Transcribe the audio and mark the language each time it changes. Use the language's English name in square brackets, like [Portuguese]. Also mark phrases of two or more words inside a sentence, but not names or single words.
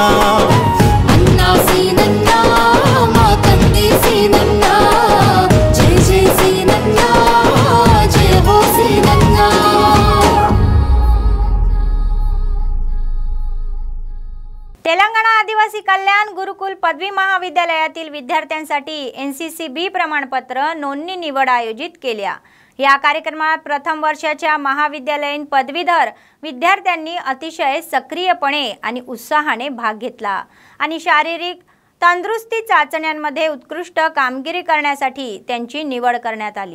[Telugu] అన్నా సీనన్నా మా కంది సీనన్నా జై జై సీనన్నా జయ హో సీనన్నా। [Marathi] गुरुकुल पदवी महाविद्यालयातील विद्यार्थ्यांसाठी NCC-B प्रमाणपत्र नोंदणी निवड आयोजित केल्या। या कार्यक्रमात प्रथम वर्षाच्या महाविद्यालयीन पदवीधर विद्यार्थ्यांनी अतिशय सक्रियपणे आणि उत्साहाने भाग घेतला आणि शारीरिक तंदुरुस्ती चाचण्यांमध्ये उत्कृष्ट कामगिरी करण्यासाठी त्यांची निवड करण्यात आली।